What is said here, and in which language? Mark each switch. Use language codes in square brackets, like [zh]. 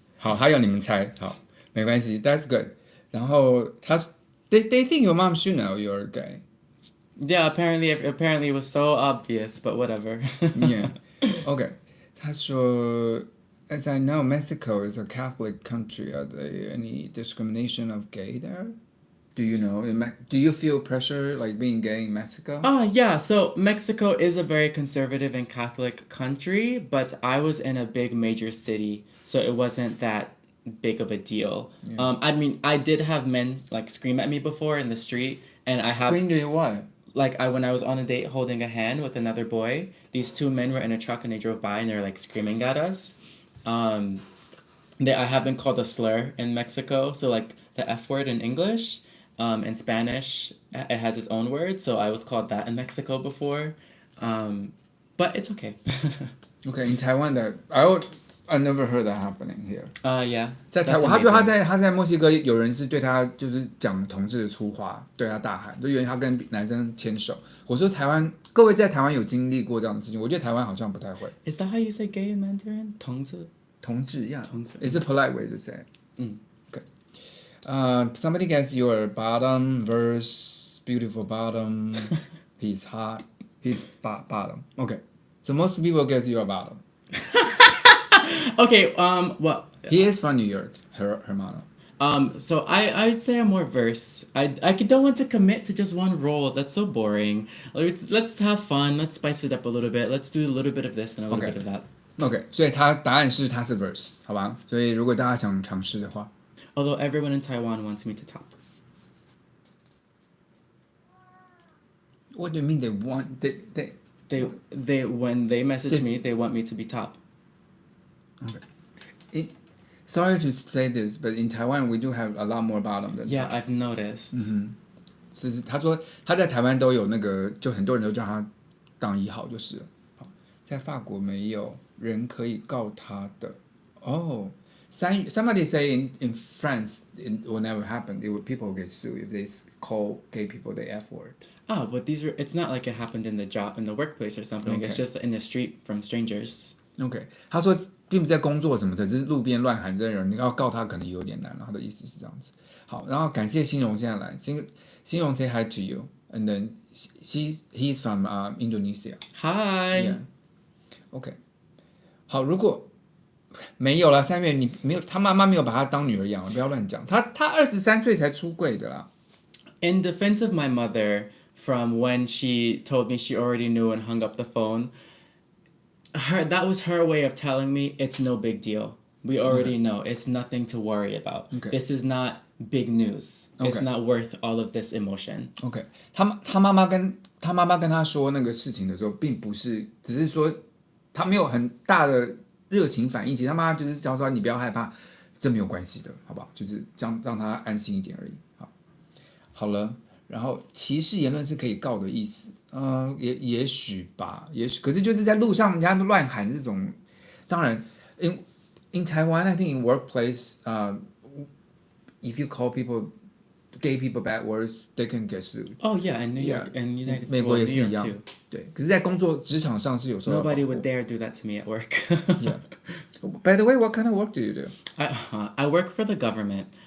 [zh] 好，还有你们猜，好，没关系 ， [en] That's good。然后they think your mom should know you're gay. Yeah, apparently it was so obvious, but whatever. Yeah. Okay. [zh] 他说 [en] As I know, Mexico is a Catholic country. Are there any discrimination of gay there? Do you know? Do you feel pressure like being gay in Mexico? Yeah. So Mexico is a very conservative and Catholic country, but I was in a big major city, so it wasn't that big of a deal. Yeah. I mean, I did have men like scream at me before in the street, and I have screamed at you what? Like when I was on a date holding a hand with another boy, these two men were in a truck and they drove by and they were like screaming at us. I have been called a slur in Mexico, so like the F word in English. In Spanish, it has its own word, so I was called that in Mexico before. But it's okay. Okay, in Taiwan that I never heard that happening here. Yeah. [zh] 在台湾，他觉得他在墨西哥有人是对他就是讲同志的粗话，对他大喊，就因为他跟男生牵手。我说台湾各位在台湾有经历过这样的事情，我觉得台湾好像不太会。 [en] Is that how you say gay in Mandarin? [zh] 同志 [en] yeah. [zh] 同志 [en] It's a polite way to say it. Okay. Somebody gets your bottom verse, beautiful bottom. He's hot. He's bottom. Okay. So most people get your bottom. Okay, well... He is from New York, hermano. So I'd say I'm more verse. I don't want to commit to just one role. That's so boring. Let's have fun. Let's spice it up a little bit. Let's do a little bit of this and a little bit of that. [zh] Okay, 所以答案是他是 verse, 好吧？所以如果大家想尝试的话 [en] Although everyone in Taiwan wants me to top. What do you mean they want? They when they message me, they want me to be top. Okay. Sorry to say this, but in Taiwan we do have a lot more bottom than Yeah, tops. I've noticed. [zh] 是他说他在台湾都有那个，就很多人都叫他当1号就是了。好，在法国没有人可以告他的。 [en] Oh, somebody say in France it will never happen. People get sued if they call gay people the F word. Oh, but it's not like it happened in the workplace or something. Okay. It's just in the street from strangers. [zh] OK， 他说并不在工作什么的，只是路边乱喊这人，你要告他可能有点难。他的意思是这样子。好，然后感谢新荣现在来，新荣 [en] say hi to you, and then he's from Indonesia. Hi. Yeah. [zh] OK， 好，如果没有了，3月你没有，他妈妈没有把他当女儿养了，不要乱讲。他23岁才出柜的啦。 [en] In defense of my mother, from when she told me she already knew and hung up the phone. That was her way of telling me it's no big deal. We already know. It's nothing to worry about. Okay. This is not big news. Okay. It's not worth all of this emotion. [zh] OK， 他妈妈跟他说那个事情的时候，并不是只是说他没有很大的热情反应，其实他妈妈就是叫说你不要害怕，这没有关系的，好不好？就是这样让他安心一点而已。好了，然后歧视言论是可以告的意思。也许吧，也许，可是就是在路上人家乱喊这种，当然 [en] in Taiwan I think in workplace if you call gay people bad words they can get sued. Oh yeah, in New York and United States. [zh] 美国也是一样 [en] New York too. [zh] 对，可是在工作职场上是有时候 [en] Nobody would dare do that to me at work. Yeah. By the way, what kind of work do you do? I work for the government.